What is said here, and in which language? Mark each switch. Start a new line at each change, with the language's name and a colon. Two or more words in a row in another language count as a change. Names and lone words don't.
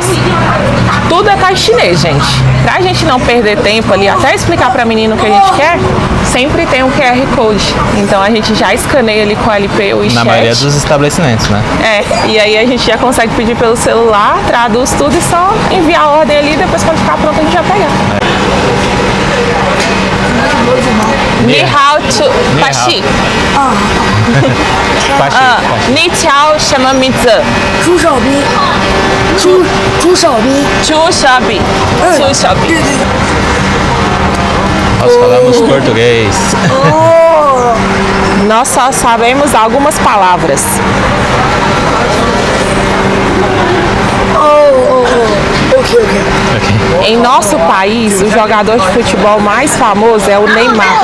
Portuguese: Tudo é caixa chinês, gente. Pra gente não perder tempo ali, até explicar pra menina o que a gente quer, sempre tem um QR Code. Então a gente já escaneia ali com o LP ou o Na maioria dos estabelecimentos, né? E aí a gente já consegue pedir pelo celular, traduz tudo e só enviar a ordem ali, depois quando ficar pronto a gente já pega. Ni hao pashi. Ni chao chama mizi. Chu xiaobi. Nós falamos português. Nós só sabemos algumas palavras. Em nosso país, o jogador de futebol mais famoso é o Neymar.